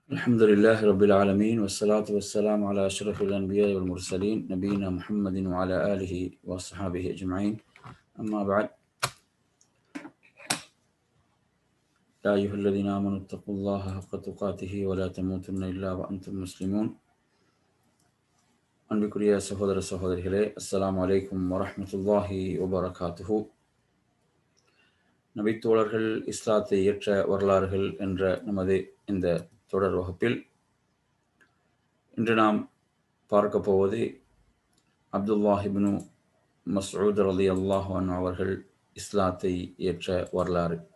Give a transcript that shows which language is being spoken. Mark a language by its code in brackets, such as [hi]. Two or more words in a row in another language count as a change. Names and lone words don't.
[ar] الحمد لله رب العالمين والصلاة والسلام على أشرف الأنبياء والمرسلين نبينا محمد وعلى آله وصحبه أجمعين أما بعد يا أيها الذين آمنوا اتقوا الله حق تقاته ولا تموتن إلا وأنتم مسلمون [ta] அன்பிற்குரிய சகோதர சகோதரிகளே, [ar] السلام عليكم ورحمة الله وبركاته. [ta] நபித்தோழர்கள் இஸ்லாத்தை ஏற்ற வரலாறுகள் என்ற நமது இந்த தொடர் வகுப்பில் இன்று நாம் பார்க்க போவது அப்துல்லாஹ் இப்னு மஸ்ஊத் [ar] رضي الله عنه [ta] அவர்கள் இஸ்லாத்தை ஏற்ற வரலாறு.